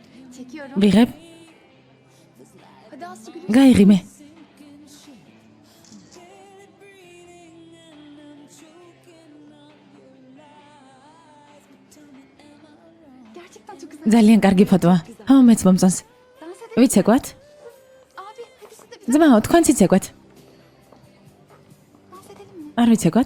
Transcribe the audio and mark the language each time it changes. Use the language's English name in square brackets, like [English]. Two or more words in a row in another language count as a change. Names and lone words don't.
[Turkish] Çekiyorum. [Georgian] ვიღებ, [Turkish] Hadi Aslı gülüm. [Georgian] გაიღიმე. [Turkish] Gerçekten çok güzel. [Georgian] ძალიან კარგი ფოტოა. ჰა, მეც მომწონს. [Turkish] Dans edelim. [Georgian] ვიცეკვათ? [Turkish] Abi hadi siz de bir [Georgian] ძმაო, თქვენც იცეკვათ? [Turkish] dans edelim mi? [Georgian] არ ვიცეკვათ?